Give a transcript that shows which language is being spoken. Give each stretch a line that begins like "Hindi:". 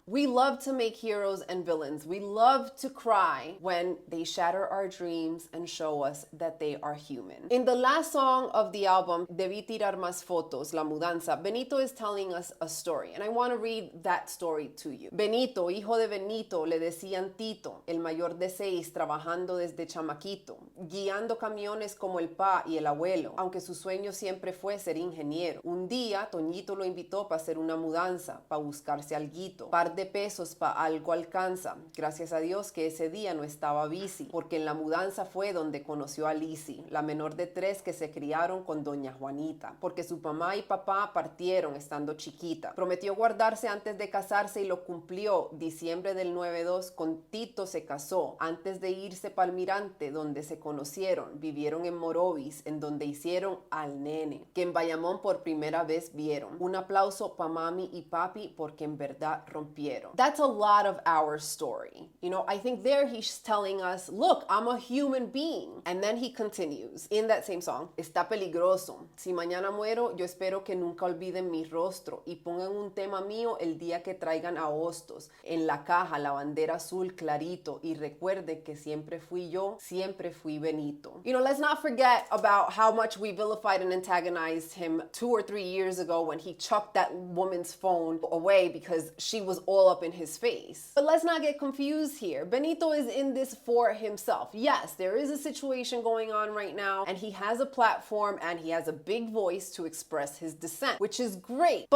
English: We love to make heroes and villains. We love to cry when they shatter our dreams and show us that they are human. In the last song of the album, Debí tirar más fotos, La Mudanza, Benito is telling us a story, and I want to read that story to you.
Spanish: Benito, hijo de Benito, le decían Tito, el mayor de seis, trabajando desde chamaquito, guiando camiones como el pa y el abuelo, aunque su sueño siempre fue ser ingeniero. Un día, Toñito lo invitó para hacer una mudanza, para buscarse alguito. De pesos pa algo alcanza. Gracias a Dios que ese día no estaba bici, porque en la mudanza fue donde conoció a Lizzy, la menor de 3 que se criaron con doña Juanita, porque su mamá y papá partieron estando chiquita. Prometió guardarse antes de casarse y lo cumplió. Diciembre del 92 con Tito se casó, antes de irse para Almirante, donde se conocieron. Vivieron en Morovis, en donde hicieron al nene, que en Bayamón por primera vez vieron. Un aplauso pa mami y papi, porque en verdad rompieron.
English: That's a lot of our story. You know, I think there he's telling us, look, I'm a human being. And then he continues in that same song,
Spanish: está peligroso. Si mañana muero, yo espero que nunca olviden mi rostro y pongan un tema mío el día que traigan a hostos. En la caja, la bandera azul clarito y recuerde que siempre fui yo, siempre fui Benito.
English: You know, let's not forget about how much we vilified and antagonized him 2 or 3 years ago when he chucked that woman's phone away because she was all up in his face. But let's not get confused here. Benito is in this for himself. Yes, there is a situation going on right now, and he has a platform and he has a big voice to express his dissent, which is great.